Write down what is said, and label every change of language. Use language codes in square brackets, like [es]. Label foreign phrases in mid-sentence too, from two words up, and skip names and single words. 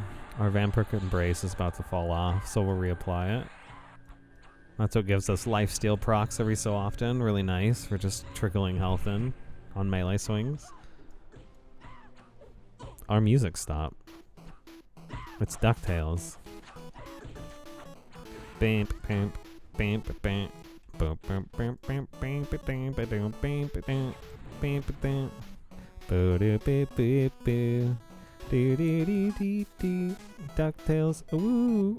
[en] Our Vampiric Embrace is about to fall off, so we'll reapply it. That's what gives us lifesteal procs every so often. Really nice for just trickling health in on melee swings. Our music stopped. It's DuckTales. Bamp, bamp, bamp, bamp. Boom, boom, boom, boom, boom, boom, boom, boom, boom, boom, boom, boom. Boo doo boo boo boo. Doo doo doo doo doo. DuckTales. Ooh.